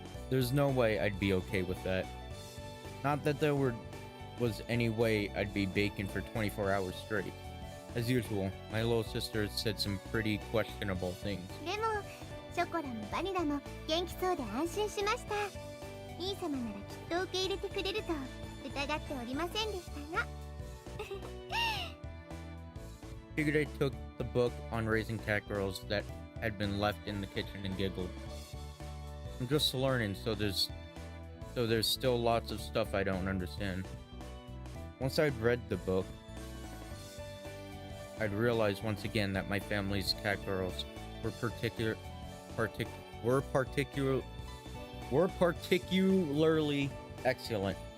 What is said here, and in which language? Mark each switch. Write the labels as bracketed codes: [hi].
[en] There's no way I'd be okay with that. Not that there was any way I'd be baking for 24 hours straight. As usual, my little sister said some pretty questionable things. [ja] でもショコラもバニラも元気そうで安心しました。兄様ならきっと受け入れてくれると疑っておりませんでしたが。 [en] Shigure took the book on raising cat girls that had been left in the kitchen and giggled. I'm just learning, so there's still lots of stuff I don't understand. Once I'd read the book, I'd realize once again that my family's cat girls were particularly excellent.